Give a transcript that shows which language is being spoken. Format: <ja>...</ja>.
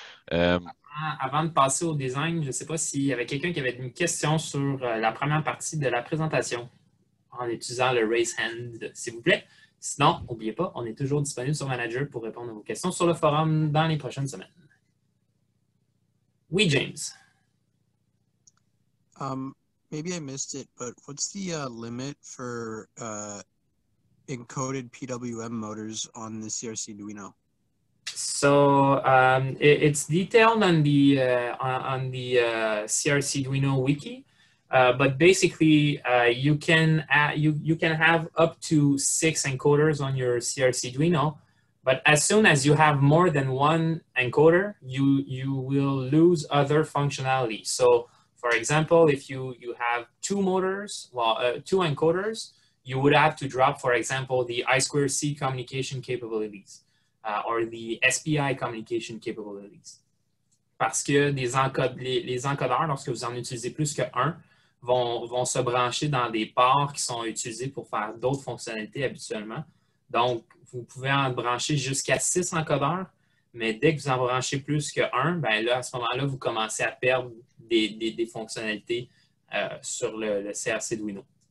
<fr>Avant de passer au design, je ne sais pas s'il y avait quelqu'un qui avait une question sur la première partie de la présentation en utilisant le raise hand, s'il vous plaît. Sinon, n'oubliez pas, on est toujours disponible sur Manager pour répondre à vos questions sur le forum dans les prochaines semaines. Oui, James.</fr> <en>Maybe I missed it, but what's the limit for encoded PWM motors on the CRC Arduino? So it's detailed on the CRC Arduino wiki, but basically you can have up to 6 encoders on your CRC Arduino. But as soon as you have more than one encoder, you will lose other functionality. So, for example, if you have 2 motors, well, 2 encoders, you would have to drop, for example, the I2C communication capabilities. Or the SPI communication capabilities.</en> <fr>Parce que les encodeurs, lorsque vous en utilisez plus qu'un, vont se brancher dans des ports qui sont utilisés pour faire d'autres fonctionnalités habituellement. Donc, vous pouvez en brancher jusqu'à 6 encodeurs, mais dès que vous en branchez plus qu'un, ben là, à ce moment-là, vous commencez à perdre des fonctionnalités sur le CRC Arduino.</fr>